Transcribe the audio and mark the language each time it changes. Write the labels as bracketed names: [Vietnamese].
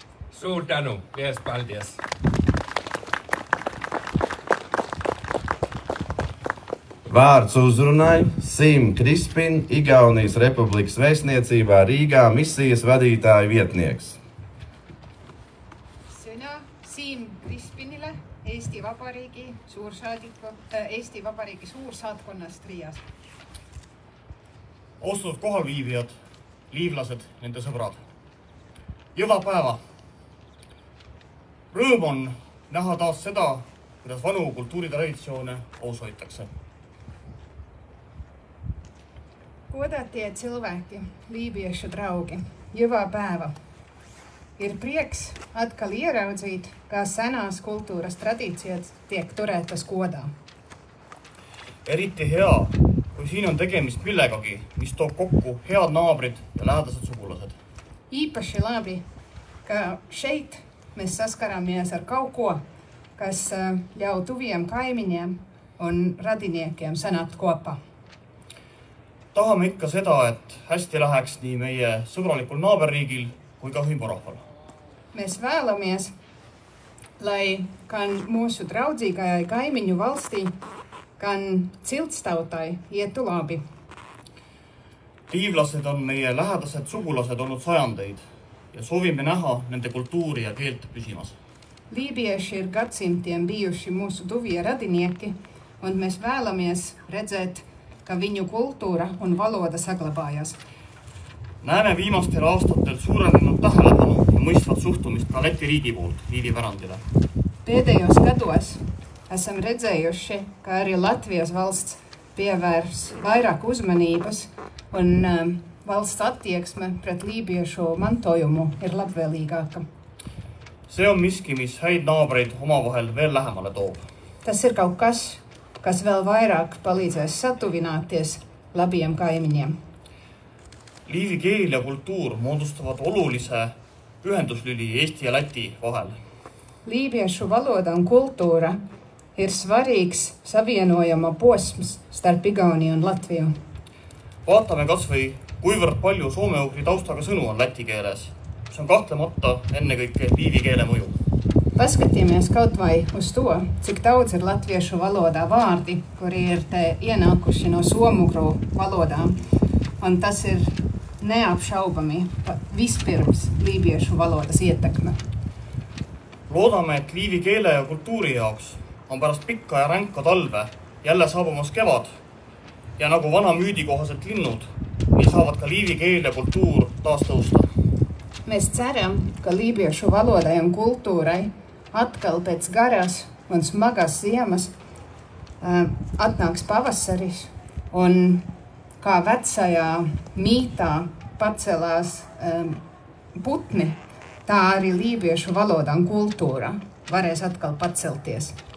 [Estonian] Suur tänu, [Latvian] liels paldies! Vārds uzrunai Siim Krispin, Igaunijas Republikas vēstniecībā Rīgā misijas vadītāja vietnieks. [Estonian] Sõna Siim Krispinile, Eesti Vabariigi suursaatkonnast Riias. Austatud kohalviibijad, liivlased, nende sõbrad. Jõva päeva! Rõõm on näha taas seda, kuidas vanu kultuuritraditsioone koos hoitakse. [Latvian] Godatie cilvēki, lībiešu draugi, jõva päeva! Ir prieks atkal ieraudzīt, kā senās kultūras tradīcijas tiek turētas godā. [Estonian] Eriti hea, kui siin on tegemist millegagi, mis toob kokku head naabrid ja lähedased sugulased. [Latvian] Īpaši labi, ka šeit mēs saskaramies ar kaut ko, kas ļauj tuviem kaimiņiem un radiniekiem sanākt kopā. [Estonian] Tahame ikka seda, et hästi läheks nii meie sõbralikul naaberriigil kui ka hõimurahval. [Latvian] Mēs vēlamies, lai gan mūsu draudzīgajai kaimiņu valstī, gan ciltstautai ietu labi. [Estonian] Liivlased on meie lähedased sugulased olnud sajandeid ja soovime näha nende kultuuri ja keelt püsimas. [Latvian] Lībieši ir gadsimtiem bijuši mūsu tuvie radinieki, un mēs vēlamies redzēt, ka viņu kultūra un valoda saglabājas. [Estonian] Näeme viimastel aastatel suurenenud tähelepanu ja mõistvat suhtumist ka Läti riigi poolt Liivi pärandile. [Latvian] Pēdējos gados esam redzējuši, ka arī Latvijas valsts pievērs vairāk uzmanības un valsts attieksme pret lībiešu mantojumu ir labvēlīgāka. [Estonian] See on miski, mis häid naabreid omavahel veel lähemale toob. [Latvian] Tas ir kaut kas vēl vairāk palīdzēs satuvināties labiem kaimiņiem. [Estonian] Liivi keel ja kultuur moodustavad olulise ühenduslüli Eesti ja Läti vahel. [Latvian] Lībiešu valoda un kultūra ir svarīgs savienojama posms starp Igauniju un Latviju. [Estonian] Vaatame kas või, kuivõrd palju soome-ugri taustaga sõnu on läti keeles. See on kahtlemata ennekõike liivi keele mõju. [Latvian] Paskatīmies kaut vai uz to, cik daudz ir latviešu valodā vārdi, kuri ir te ienākuši no somu-ugru valodām. Un tas ir neapšaubami vispirms lībiešu valodas ietekme. [Estonian] Loodame, et liivi keele ja kultuuri jaoks on pärast pikka ja ränka talve jälle saabumas kevad ja nagu vana müüdi kohaselt linnud, nii saavad ka liivi keel ja kultuur taas tõusta. [Latvian] Mēs ceram, ka lībiešu valodai un kultūrai atkal pēc garas un smagas ziemas atnāks pavasaris un kā vecajā mītā pacelās putni, tā arī lībiešu valoda un kultūra varēs atkal pacelties.